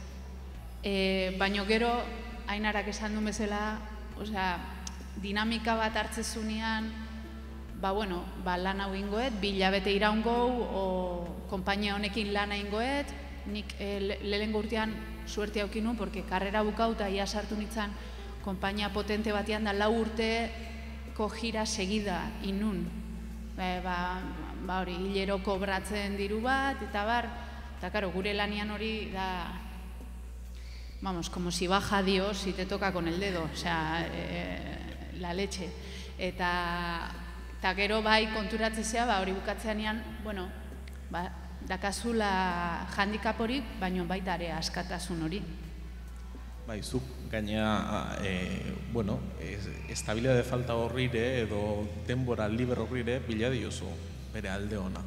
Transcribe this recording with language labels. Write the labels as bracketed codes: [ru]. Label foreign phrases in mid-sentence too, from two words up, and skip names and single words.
[eu] Baina gero, Ainarak esan duen bezala, dinamika bat hartzezunean, lan hau ingoet, 2 hilabete iraungou, o konpainia honekin lana ingoet, nik lehengo urtean suerte haukinu, porque karrera bukau eta ia sartu nintzen konpainia potente batean da 4 urteko gira segida inun. Hori, hilero kobratzen diru bat, eta karo, gure lanian hori da, [es] vamos, como si baja Dios y te toca con el dedo, o sea, la leche. [eu] Eta gero bai konturatzea, hori bukatzeanean, bueno, dakazula handicap hori, baino baita ere askatasun hori. Bai, zuk gaina, bueno, estabilidade falta horrire edo denbora liber horrire bila diozu bere alde ona.